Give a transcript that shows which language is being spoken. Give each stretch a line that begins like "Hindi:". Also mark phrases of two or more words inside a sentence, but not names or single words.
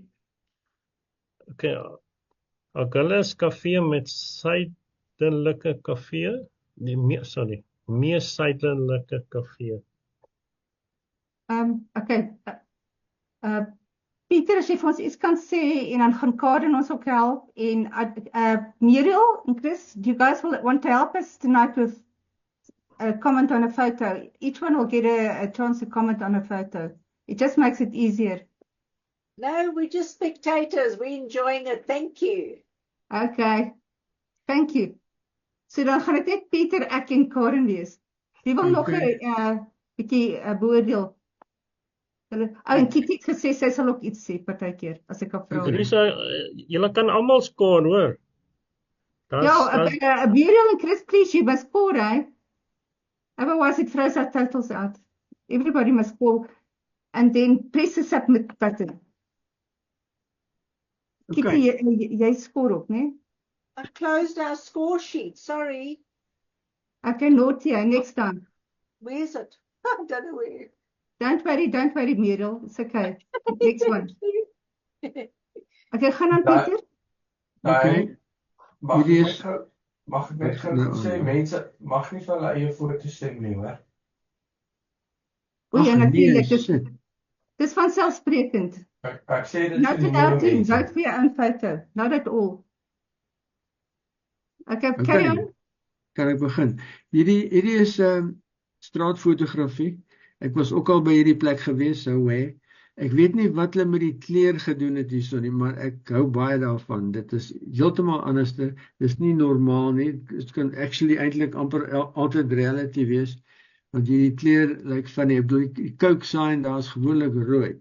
Afrikaans: Okay, Agulhas Kafee met suidelike kafee, mees suidelike kafee. Okay, Pieter, as jy vir ons iets kan sê, en dan gaan Karen ons ook help, en Muriel
English: and Chris, do you guys want to help us tonight with a comment on a photo? Each one will get a chance to comment on a photo. It just makes it easier. No, we're just spectators. We're enjoying it. Thank you. Okay, thank you.
Afrikaans: So dan gaan dit net Pieter, ek en Karen wees. Wie wil nog 'n bietjie beoordeel? En Kitty het gesê sy sal ook iets sê partykeer as ek op vra. Julle kan almal skoor, hoor.
English: Muriel and Chris, please, you must score, eh? Otherwise it throws our totals out. Everybody must score and then press the submit button.
Afrikaans: Kitty, jy score ook, né?
English: I closed our score sheet. Sorry. Okay, naughty, next time. Where is it? I don't know where. Don't worry, Muriel. It's okay. Next one.
Afrikaans: Okay, gaan aan Pieter. Mag ek net gou sê, mense mag nie vir hulle eie foto's sien nie, hoor. O ja, natuurlijk. Dis vanselfsprekend. Ek sê dit
English: Not in our team, vote for your own photo. Not at all. Okay, carry on.
Afrikaans: Kan ek begin? Hierdie is straatfotografie. Ek was ook al by hierdie plek gewees, ek weet nie wat hulle met die kleur gedoen het hierso nie, maar ek hou baie daarvan. Dit is heeltemal anderste. Dis nie normaal nie. Dit kan actually eintlik amper altyd reality wees, want hierdie kleur lyk van die Coke sign, daar's gewoonlik rooi.